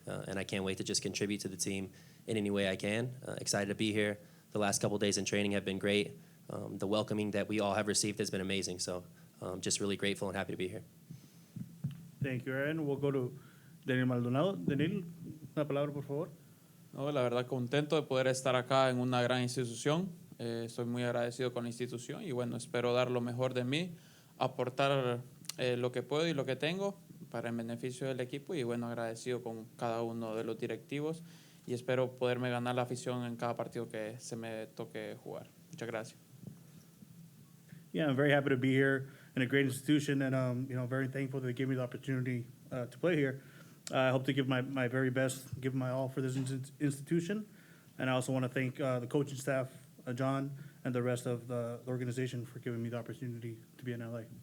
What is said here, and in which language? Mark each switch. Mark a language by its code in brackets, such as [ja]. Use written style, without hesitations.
[en] And I can't wait to just contribute to the team in any way I can. Excited to be here. The last couple of days in training have been great. The welcoming that we all have received has been amazing. So just really grateful and happy to be here. Thank you, Aaron. We'll go to Denil Maldonado. [es] Denil, una palabra, por favor. No, la verdad, contento de poder estar acá en una gran institución. Estoy muy agradecido con la institución y bueno, espero dar lo mejor de mí, aportar lo que puedo y lo que tengo para el beneficio del equipo, y bueno, agradecido con cada uno de los directivos, y espero poderme ganar la afición en cada partido que se me toque jugar. Muchas gracias. [en] Yeah, I'm very happy to be here in a great institution, and very thankful that they gave me the opportunity to play here. I hope to give my very best, give my all for this institution, and I also want to thank the coaching staff, John, and the rest of the organization for giving me the opportunity to be in LA.